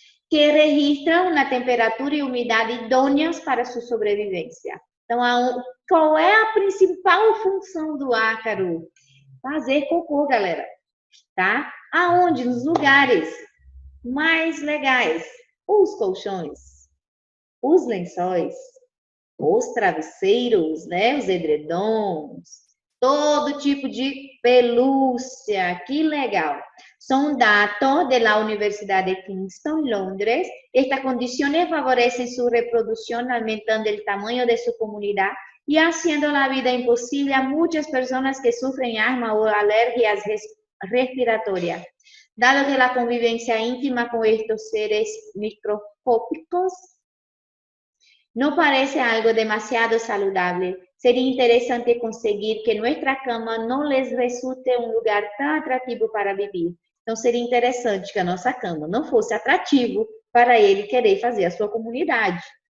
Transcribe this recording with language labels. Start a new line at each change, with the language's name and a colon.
Spanish: Que registran una temperatura y humedad idôneas para su sobrevivencia.
Portuguese: Então, qual é a principal função do ácaro? Fazer cocô, galera. Tá? Aonde? Nos lugares mais legais. Os colchões, os lençóis, os travesseiros, né? Os edredons, todo tipo de pelúcia. Que legal.
Spanish: Son datos de la Universidad de Kingston, Londres. Estas condiciones favorecen su reproducción, aumentando el tamaño de su comunidad y haciendo la vida imposible a muchas personas que sufren asma o alergias respiratorias. Dado que la convivencia íntima con estos seres microscópicos no parece algo demasiado saludable, sería interesante conseguir que nuestra cama no les resulte un lugar tan atrativo para vivir.
Portuguese: Então, seria interessante que a nossa cama não fosse atrativo para ele querer fazer a sua comunidade.